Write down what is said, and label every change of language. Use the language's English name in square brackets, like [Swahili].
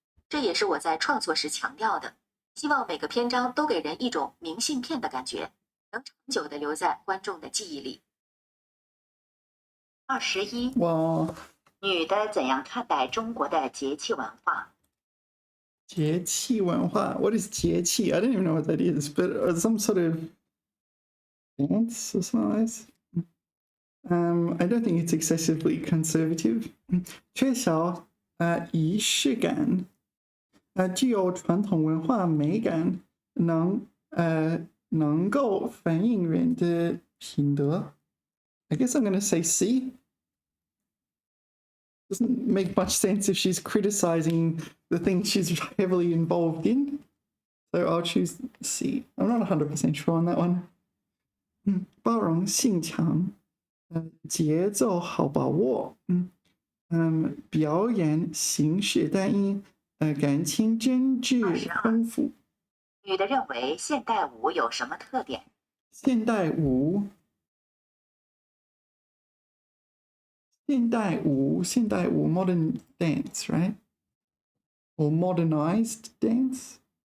[Chinese] 这也是我在创作时强调的，希望每个篇章都给人一种明信片的感觉，能长久地留在观众的记忆里。 21，哇，女的怎样看待中国的节气文化？节气文化. [English] What is [Chinese] 节气? [English] I don't even know what that is, but some sort of dance or something like this. I don't think it's excessively conservative. [Chinese] 缺少仪式感，具有传统文化美感，能够反映人的品德。 [English] I guess I'm going to say C. Doesn't make much sense if she's criticizing the things she's heavily involved in. So I'll choose C. I'm not 100% sure on that one. [Chinese] 包容性强，节奏好把握，表演形式单一，感情真挚丰富。女的认为现代舞有什么特点？现代舞 [English] modern dance, right? Or modernized dance?